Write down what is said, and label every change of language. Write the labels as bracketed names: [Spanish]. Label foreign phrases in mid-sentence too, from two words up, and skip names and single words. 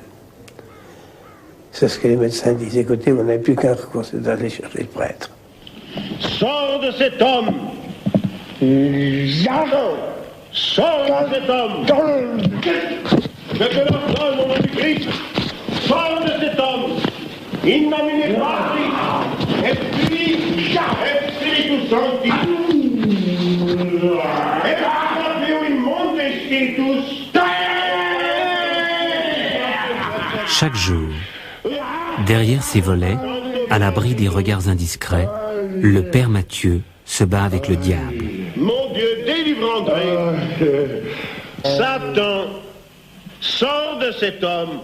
[French] C'est ce que les médecins disent. Écoutez, on n'a plus qu'un recours, c'est d'aller chercher le prêtre. Sors de cet homme! Sors de cet homme! Je te l'ordonne au nom du Christ! Sors de cet homme! [Latin] In nomine Patris, et Spiritus Sancti! Et Patrio in Monte Spiritus! [French] Chaque jour, derrière ses volets, à l'abri des regards indiscrets, le père Matthieu se bat avec le diable. Mon Dieu, délivre André. Satan, sors de cet homme.